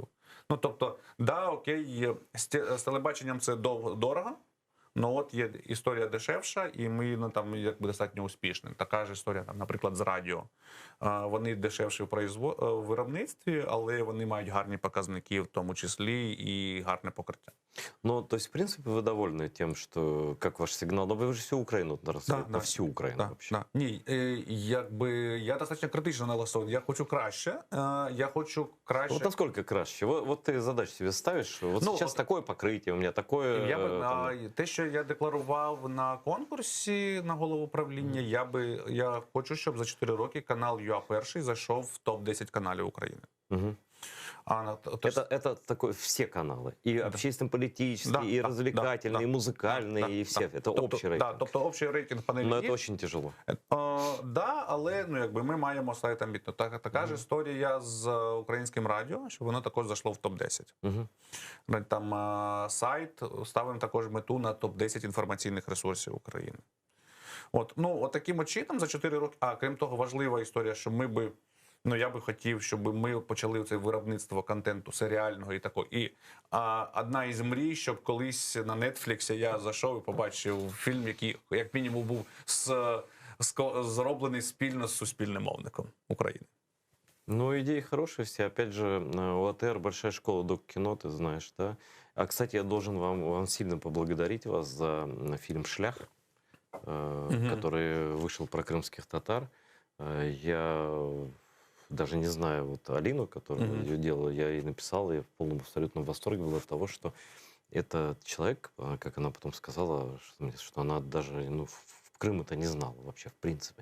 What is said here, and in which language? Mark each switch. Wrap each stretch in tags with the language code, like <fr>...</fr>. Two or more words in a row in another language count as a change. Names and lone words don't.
<uk>Тобто, окей, з телебаченням це дорого, от є історія дешевша, і ми там достатньо успішні. Така ж історія, наприклад, з радіо. Вони дешевші в виробництві, але вони мають гарні показники, в тому числі, і гарне покриття.</uk> <ru>То есть, в принципе, вы довольны тем, что, как ваш сигнал, но вы же всю Украину рассылаете, на всю Украину вообще.</ru> <uk>Ні, я достатньо критично налаштований. Я хочу краще.</uk> <ru>Вот насколько краще? Вот ты задачу себе ставишь, вот сейчас такое покрытие, у меня такое...</ru> <uk>Те, що я декларував на конкурсі на голову правління, я хочу, щоб за 4 роки канал ЮА-1 зайшов в топ-10 каналів України.</uk> <ru>Это такое все каналы, и общественно-политические, и развлекательные, и музыкальные, и все. Это общий рейтинг.</ru> <uk>Тобто</uk> <ru>общий рейтинг</ru> <uk>панелі.</uk> <ru>Но это очень тяжело.</ru> <uk>Але ми маємо сайт амбітно. Така ж історія з українським радіо, що воно також зайшло в топ-10. Там сайт, ставимо також мету на топ-10 інформаційних ресурсів України. От таким от чином за 4 роки. А крім того, важлива історія, що я би хотів, щоб ми почали це виробництво контенту серіального і такого. І одна із мрій, щоб колись на Нетфліксі я зайшов і побачив фільм, який як мінімум був зроблений спільно з суспільним мовником України.</uk> <ru>Ну, идеи хорошие все. Опять же, у АТР большая школа док-кино, ты знаешь, да? А, кстати, я должен вам сильно поблагодарить вас за фильм «Шлях», который вышел про крымских татар. Я даже не знаю, вот Алину, которая ее делала, я ей написал, я в полном абсолютном восторге был от того, что этот человек, как она потом сказала, что она даже в Крым это не знала вообще, в принципе.</ru>